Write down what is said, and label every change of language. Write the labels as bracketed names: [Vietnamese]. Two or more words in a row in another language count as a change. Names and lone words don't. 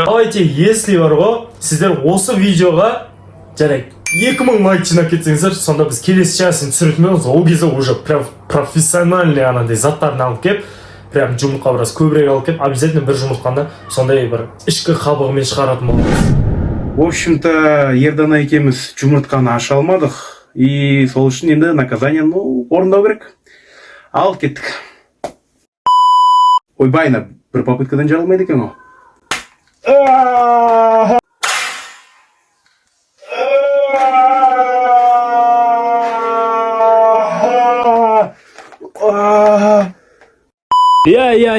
[Kazakh] Давайте, если бар ғой, сіздер осы видеоға жарайды 2000 лайк жинап кетсеңіздер, сонда біз келесі часын түсіретін боламыз. Ол кезде [Russian] уже прям профессиональный [Kazakh] анандай заттарын алып кеп, прям жұмыртқа біраз көбірек алып кеп, обязательно бір жұмыртқаны сондай бір ішкі қабығымен шығаратын боламыз. [Russian] В общем-то, [Kazakh] Ердана екеуміз жұмыртқаны аша алмадық. И сол үшін енді наказание, орындау керек. Ал кеттік. Ойбайна, бір попыткадан жарылмайды екен ол. Иә,